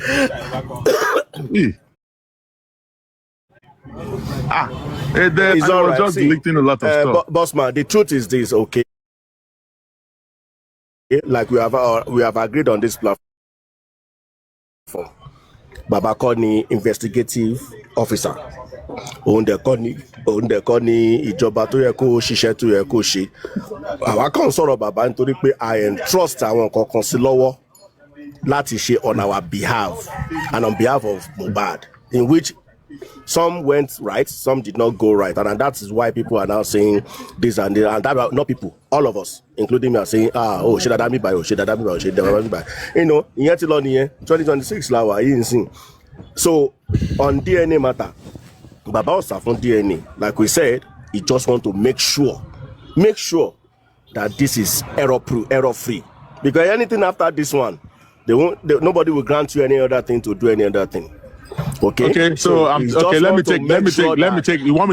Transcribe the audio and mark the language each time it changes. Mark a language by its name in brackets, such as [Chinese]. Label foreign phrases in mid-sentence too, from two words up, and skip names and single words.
[English] It's all right. Just deleting a lot of stuff. Bossman, the truth is this, okay? Like we have agreed on this platform. Baba called me investigative officer. [Yoruba] Òun dẹ̀ kọ́ ni ìjọba tó yẹ kó ṣiṣẹ́ tó yẹ kó ṣe. Àwa kàn sọ̀rọ̀ bàbá nítorí pé [English] I entrust [Yoruba] àwọn kankan sí lọ́wọ́ láti ṣe [English] on our behalf and on behalf of Mohbad, in which some went right, some did not go right, and that is why people are now saying this and that. And that, not people, all of us, including me, are saying, should that be by, should that be by, should that be by. [Yoruba] Ìyẹn ti lọ nìyẹn, 2026 la wà yìí nsìn. [English] So on DNA matter, [Yoruba] Baba ọ̀sà fún [English] DNA, like we said, he just want to make sure that this is error free. Because anything after this one, nobody will grant you any other thing to do any other thing. Okay, so okay. Let me take. You want me?